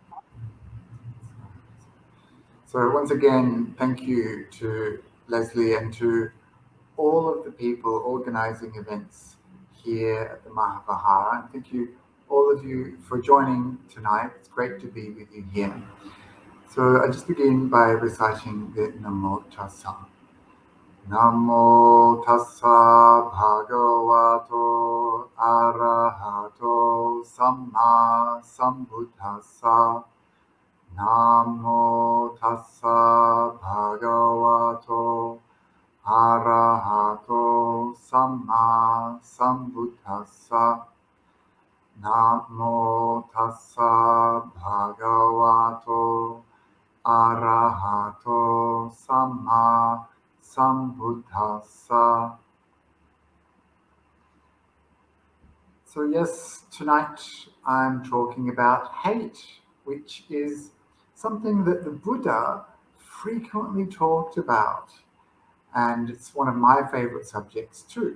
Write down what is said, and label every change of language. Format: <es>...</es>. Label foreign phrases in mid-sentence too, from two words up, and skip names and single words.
<en>So once again, thank you to Leslie and to all of the people organizing events here at the Mahavihara. And thank you all of you for joining tonight. It's great to be with you here. So I just begin by reciting the Namo Tassa.</en> <pi>Namo Tassa Bhagavato Arahato Samma Sambuddhassa. Namo Tassa Bhagavato Arahato Samma Sambuddhassa. Namo Tassa Bhagavato Arahato Samma Sambuddhassa.</pi> <en>So yes, tonight I'm talking about hate, which is something that the Buddha frequently talked about, and it's one of my favorite subjects too.</en>